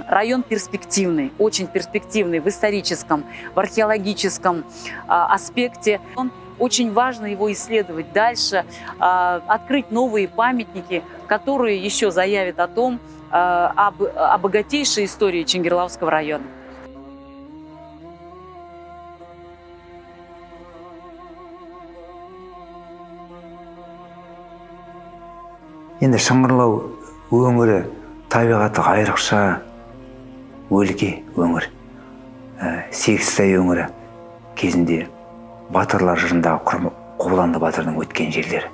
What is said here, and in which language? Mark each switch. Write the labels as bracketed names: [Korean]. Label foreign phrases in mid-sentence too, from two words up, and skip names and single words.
[Russian] Район перспективный, очень перспективный в историческом, в археологическом аспекте. Очень важно его исследовать дальше, открыть новые памятники, которые еще заявят о том, о богатейшей истории Чингирлауского района. [Kazakh] Енді Шыңғырлау өңірі табиғаты айрықша өлке өңір. Сегізтай өңірі кезінде батырлар жырындағы Қобыланды батырдың өткен жерлері.